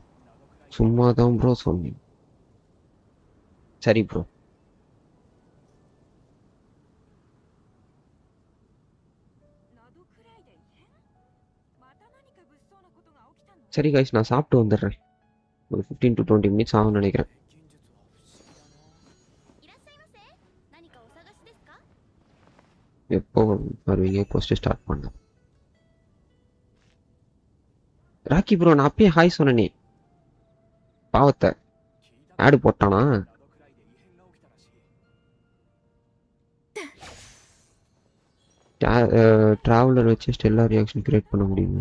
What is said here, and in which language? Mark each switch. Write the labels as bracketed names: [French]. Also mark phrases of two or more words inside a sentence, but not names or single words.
[Tamil] சும்மா தான் ப்ரோ சொன்னேன். சரி ப்ரோ. சரி கைஸ், நான் சாப்பிட்டு வந்துடுறேன். ஒரு [English] 15 to 20 minutes [Tamil] ஆகும்னு நினைக்கிறேன். [Japanese] いらっしゃいませ。何かお探しですか？ [Tamil] எப்போ வருவீங்க? [English] post start [Tamil] பண்ண. ராக்கி ப்ரோ, நான் அப்பயே ஹாய் சொன்னனே. பாவத்தை ஆடு போட்டானா? டிராவலர் வச்சு [English] stellar reaction create [Tamil] பண்ண முடியும்.